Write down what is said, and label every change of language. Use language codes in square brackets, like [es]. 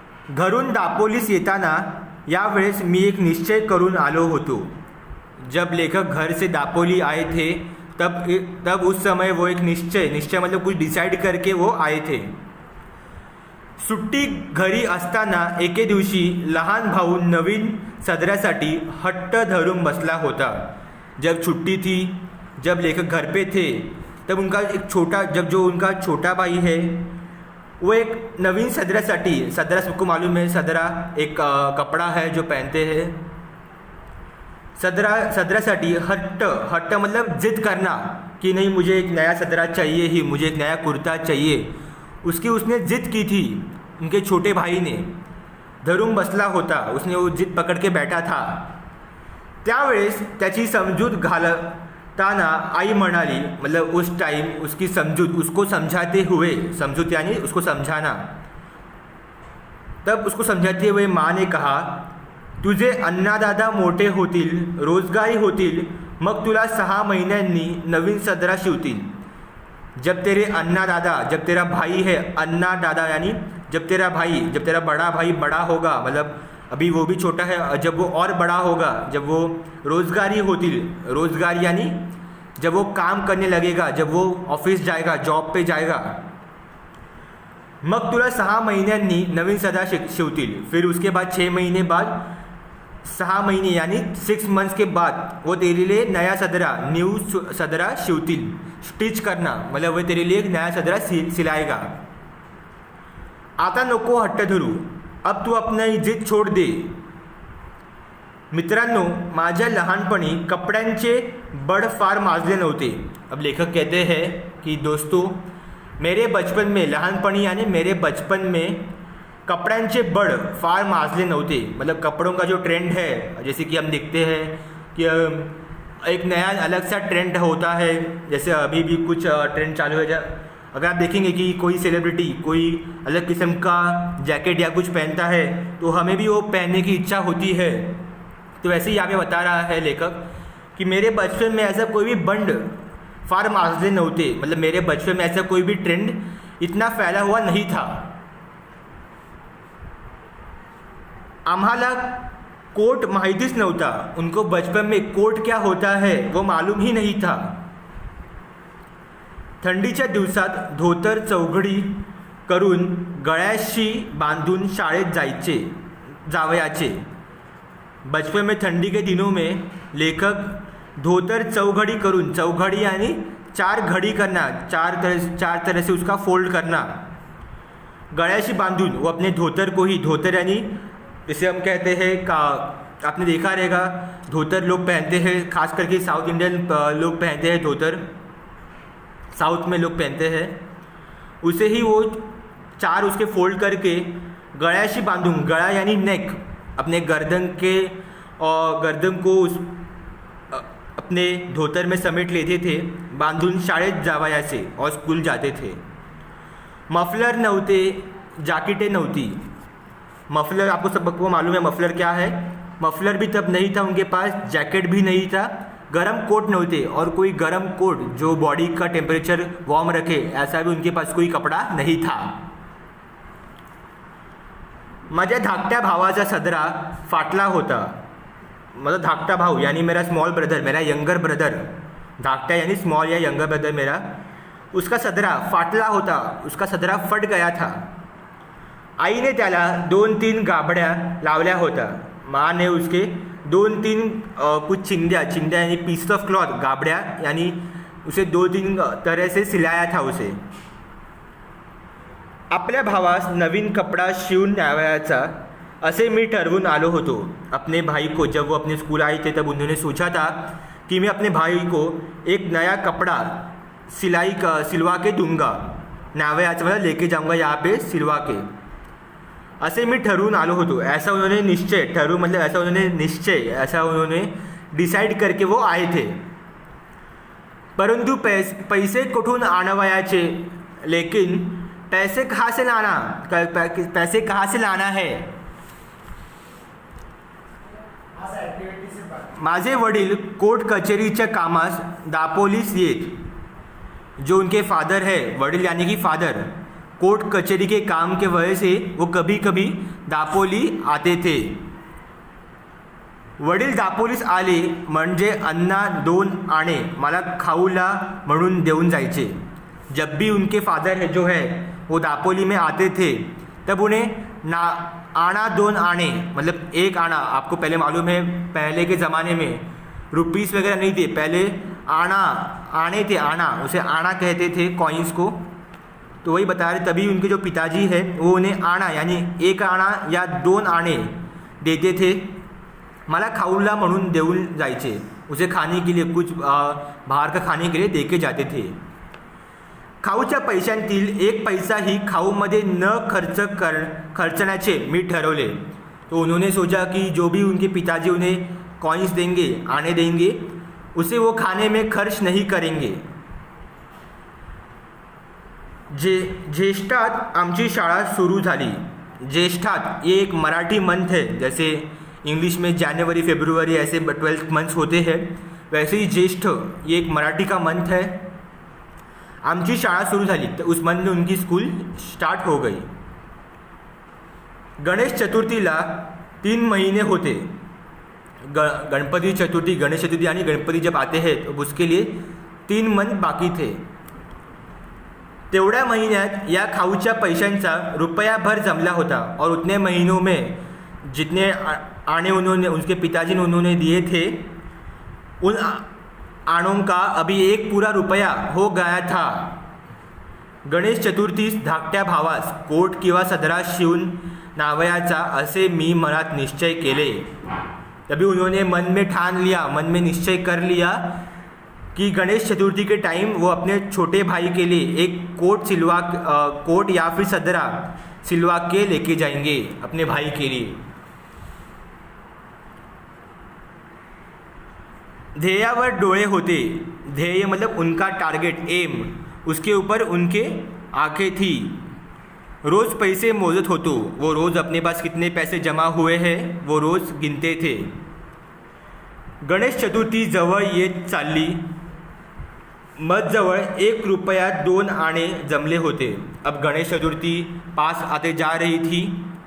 [mr] घरून दापोलीस येताना यावेळेस मी एक निश्चय करून आलो होतो. [hi] जब लेखक घर से दापोली आए थे तब उस समय वो एक निश्चय मतलब कुछ डिसाइड करके वो आए थे. [mr] सुट्टी घरी असताना एके दिवशी लहान भाऊ नवीन सदऱ्यासाठी हट्ट धरून बसला होता. [hi] जब छुट्टी थी, जब लेखक घर पे थे, तब उनका छोटा भाई है वो [mr] एक नवीन सदऱ्यासाठी, [hi] सदरा सबको मालूम है, सदरा एक कपड़ा है जो पहनते हैं. [mr] सदऱ्यासाठी हट्ट [hi] मतलब जिद करना कि नहीं मुझे एक नया सदरा चाहिए ही, मुझे एक नया कुर्ता चाहिए. उसने जिद की थी. उनके छोटे भाई ने [mr] धरून बसला होता, [hi] उसने वो जिद पकड़ के बैठा था. [mr] त्यावेळेस त्याची समजूत घालताना आई म्हणाली, [hi] मतलब उस टाइम उसकी समजूत, उसको समझाते हुए, समजूत यानी उसको समझाना, तब उसको समझाते हुए माँ ने कहा, [mr] तुझे अन्नादादा मोठे होतील, रोजगारी होतील, मग तुला 6 महिन्यांनी नवीन सदरा शिवतील. [hi] जब तेरे अन्नादादा, जब तेरा भाई है, अन्नादादा यानी जब तेरा बड़ा भाई बड़ा होगा, मतलब अभी वो भी छोटा है, जब वो और बड़ा होगा, जब वो [mr] रोजगारी होतील, [hi] रोजगार यानी जब वो काम करने लगेगा, जब वो ऑफिस जाएगा, जॉब पे जाएगा, [mr] मग तुला 6 महिन्यांनी नवीन सदरा शिवतील. [hi] फिर उसके बाद 6 महीने बाद, 6 महीने यानी 6 मंथ्स के बाद वो तेरे लिए नया सदरा, न्यू सदरा शिवतील. स्टिच करना मतलब वो तेरे लिए एक नया सदरा सिलाएगा. [mr] आता नको हट्ट धरू, [hi] अब तू अपनी जिद छोड़ दे. [mr] मित्रांनो, माझ्या लहानपणी कपड्यांचे बड फार माजले नव्हते. [hi] अब लेखक कहते हैं कि दोस्तों, मेरे बचपन में, लहानपणी यानी मेरे बचपन में [mr] कपड्यांचे बड़ फार माजले नव्हते. [hi] मतलब कपड़ों का जो ट्रेंड है, जैसे कि हम देखते हैं कि एक नया अलग सा ट्रेंड होता है. जैसे अभी भी कुछ ट्रेंड चालू है. अगर आप देखेंगे कि कोई सेलिब्रिटी कोई अलग किस्म का जैकेट या कुछ पहनता है तो हमें भी वो पहनने की इच्छा होती है. तो वैसे ही यहाँ पे बता रहा है लेखक कि मेरे बचपन में ऐसा कोई भी [mr] बंड फार माजले नव्हते. [hi] मतलब मेरे बचपन में ऐसा कोई भी ट्रेंड इतना फैला हुआ नहीं था. [mr] आम्हाला कोट माहितीच नव्हता. [hi] उनको बचपन में कोट क्या होता है वो मालूम ही नहीं था. [mr] थंडीच्या दिवसात धोतर चौघडी करून गळ्याशी बांधून शाळेत जावयाचे. [hi] बचपन में ठंडी के दिनों में लेखक [mr] धोतर चौघड़ी करून, [hi] चौघड़ी यानी 4 घड़ी करना, चार तरह से उसका फोल्ड करना, [mr] गळ्याशी बांधून [hi] वो अपने धोतर को ही, धोतर यानी जैसे हम कहते हैं का, आपने देखा रहेगा धोतर लोग पहनते हैं, खास करके साउथ इंडियन लोग पहनते हैं धोतर, साउथ में लोग पहनते हैं. उसे ही वो 4 उसके फोल्ड करके [mr] गळ्याशी बांधून, [hi] गळा यानी नेक, अपने गर्दन को अपने धोतर में समेट लेते थे, [mr] बांधून शाळेत जावयाचे [hi] और स्कूल जाते थे. [mr] मफलर नव्हते, जैकेटें नव्हती. [hi] मफलर आपको सबको मालूम है मफलर क्या है. मफलर भी तब नहीं था उनके पास, जैकेट भी नहीं था, [mr] गरम कोट नव्हते, [hi] और कोई गरम कोट जो बॉडी का टेम्परेचर वार्म रखे ऐसा भी उनके पास कोई कपड़ा नहीं था. [mr] माझ्या धाकट्या भावाचा सदरा फाटला होता. माझा धाकटा भाऊ [hi] यानी मेरा स्मॉल ब्रदर, मेरा यंगर ब्रदर, धाकटा यानी स्मॉल या यंगर ब्रदर मेरा, [mr] उसका सदरा फाटला होता, [hi] उसका सदरा फट गया था. [mr] आईने त्याला 2-3 गाबड्या लावल्या होत्या. [hi] माँ ने उसके 2-3 कुछ चिंध्या यानी पीस ऑफ क्लॉथ, गाबड्या यानी उसे 2-3 तरह से सिलाया था उसे. [mr] आपल्या भावास नवीन कपडा शिवून न्यावयाचा असे मी ठरवून आलो होतो. [hi] अपने भाई को, जब वो अपने स्कूल आए थे तब उन्होंने सोचा था कि मैं अपने भाई को एक नया कपड़ा सिलवा के दूंगा. न्यावयाचा मतलब लेके जाऊंगा यहाँ पे सिलवा के. ऐसे [mr] मैं ठरवून आलो होतो, [hi] ऐसा उन्होंने निश्चय, ठरू मतलब ऐसा उन्होंने निश्चय, ऐसा उन्होंने डिसाइड करके वो आए थे. [mr] परंतु पैसे कुठून आणवायाचे, [hi] लेकिन पैसे कहाँ से लाना, पैसे कहाँ से लाना है. [mr] माझे वडील कोर्ट कचेरीच्या कामास दापोलीस येत. [hi] जो उनके फादर है, वडील यानी कि फादर, कोर्ट कचेरी के काम के वजह से वो कभी कभी दापोली आते थे. [mr] वडील दापोलीस आले म्हणजे अन्ना 2 आणे मला खाऊला म्हणून देऊन जायचे. [hi] जब भी उनके फादर है जो है वो दापोली में आते थे तब उन्हें आना 2 आने मतलब 1 आना. आपको पहले मालूम है पहले के ज़माने में रुपीस वगैरह नहीं थे, पहले आने थे, आना, उसे आना कहते थे कॉइन्स को. तो वही बता रहे, तभी उनके जो पिताजी है वो उन्हें आना यानी 1 आना या 2 आने देते थे. [mr] मला खाऊला म्हणून देऊन जायचे, [hi] उसे खाने के लिए कुछ बाहर का खाने के लिए देके जाते थे. [mr] खाऊच्या पैशांतील 1 पैसाही खाऊमध्ये न खर्चण्याचे मी ठरवले. [hi] तो उन्होंने सोचा कि जो भी उनके पिताजी उन्हें कॉइन्स देंगे, आने देंगे, उसे वो खाने में खर्च नहीं करेंगे. [mr] ज्येष्ठात आमची शाळा सुरू झाली. [hi] ज्येष्ठात ये एक मराठी मंथ है, जैसे इंग्लिश में जनवरी फरवरी ऐसे 12 मंथ्स होते हैं, वैसे ही ज्येष्ठ ये एक मराठी का मंथ है. [mr] आमची शाळा सुरू झाली [hi] तो उस मंथ में उनकी स्कूल स्टार्ट हो गई. [mr] गणेश चतुर्थीला 3 महीने होते. [hi] गणपति चतुर्थी, गणेश चतुर्थी यानी गणपति जब आते हैं तो उसके लिए 3 मंथ बाकी थे. [mr] तेवढ्या महीन्यात या खाऊच्या पैशांचा रुपयाभर जमला होता. [hi] और उतने महीनों में जितने आने उन्होंने उनके पिताजी ने उन्होंने दिए थे, उन आणों का अभी 1 पूरा रुपया हो गया था. [mr] गणेश चतुर्थीस धाकट्या भावास कोट किंवा सदरा शिवून नावयाचा असे मी मनात निश्चय केले. [hi] तभी उन्होंने मन में ठान लिया, मन में निश्चय कर लिया कि गणेश चतुर्थी के टाइम वो अपने छोटे भाई के लिए एक कोट या फिर सदरा सिलवा के लेके जाएंगे अपने भाई के लिए. [mr] ध्येयावर डोळे होते. [hi] ध्येय मतलब उनका टारगेट, एम, उसके ऊपर उनके आंखें थी. [mr] रोज़ पैसे मोजत होतो. [hi] वो रोज़ अपने पास कितने पैसे जमा हुए हैं वो रोज़ गिनते थे. [mr] गणेश चतुर्थी जवळ येत चालली. मधजवळ 1 रुपया 2 आणे जमले होते. [hi] अब गणेश चतुर्थी पास आते जा रही थी.